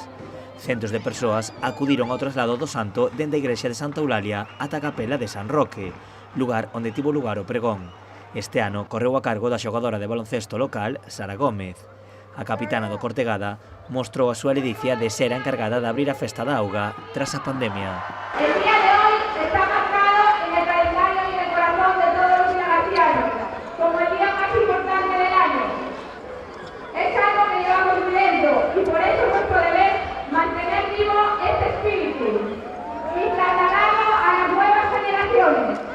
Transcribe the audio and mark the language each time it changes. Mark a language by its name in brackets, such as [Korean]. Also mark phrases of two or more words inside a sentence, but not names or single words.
[Galician] Centos de persoas acudiron ao traslado do santo dende a igrexa de Santa Eulalia ata a capela de San Roque, lugar onde tivo lugar o pregón. Este ano correu a cargo da xogadora de baloncesto local, Sara Gómez. A capitana do Cortegada mostrou a súa ledicia de ser a encargada de abrir a Festa da Auga tras a pandemia. [Spanish] El día de hoy está marcado en el calendario y en el corazón de todos los vilagarcianos como el día más importante del año. Es algo que llevamos viviendo y por eso es nuestro deber mantener vivo este espíritu y trasladarlo a las nuevas generaciones.